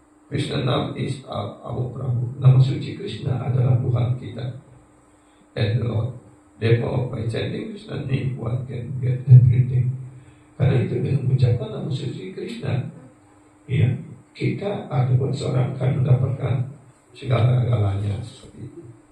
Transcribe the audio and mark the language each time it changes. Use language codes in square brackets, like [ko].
[en] Krishna nam is our Prabhu. [id] Nama suci Krishna adalah Tuhan kita, [en] and the Lord. Therefore, by chanting Krishna name, one can get everything. [id] Karena itu dengan mengucapkan nama suci Krishna, ya, kita ataupun seorang akan mendapatkan segala-galanya seperti itu.